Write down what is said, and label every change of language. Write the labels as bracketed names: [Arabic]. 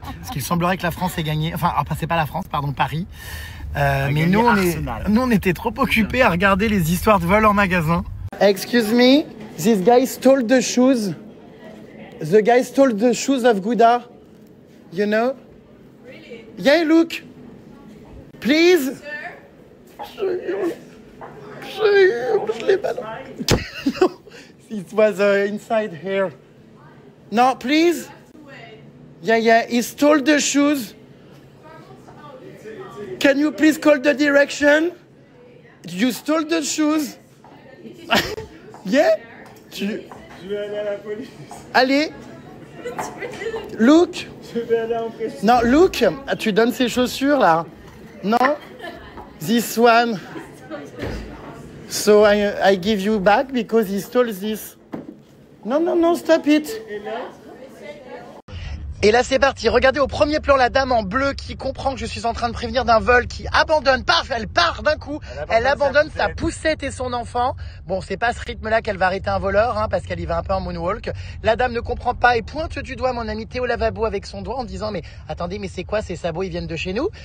[French] Parce qu'il semblerait que la France ait gagné. Enfin, c'est pas la France, pardon, Paris. Mais nous on était trop occupés à regarder les histoires de vol en magasin. [English] Excuse me, this guy stole the shoes. The guy stole the shoes of Gouda, you know? Really? Yeah, look. Please. Sir? [French] Je l'ai balancé. [English] No, it was inside here. No, please. Yeah, he stole the shoes. Can you please call the direction? You stole the shoes. Yeah? [French] Je vais aller à la police. Allez. [English] Look. [French] Je vais aller en prison. [English] Non, look. [French] Tu donnes ces chaussures là. [English] Non. This one. So I give you back because he stole this. Non, stop it. [French] Et là c'est parti, regardez au premier plan la dame en bleu qui comprend que je suis en train de prévenir d'un vol, qui abandonne, paf, elle part d'un coup, elle abandonne sa poussette et son enfant. Bon, c'est pas ce rythme-là qu'elle va arrêter un voleur, hein, parce qu'elle y va un peu en moonwalk. La dame ne comprend pas et pointe du doigt mon ami Théo Lavabo avec son doigt en disant mais attendez, mais c'est quoi ces sabots, ils viennent de chez nous?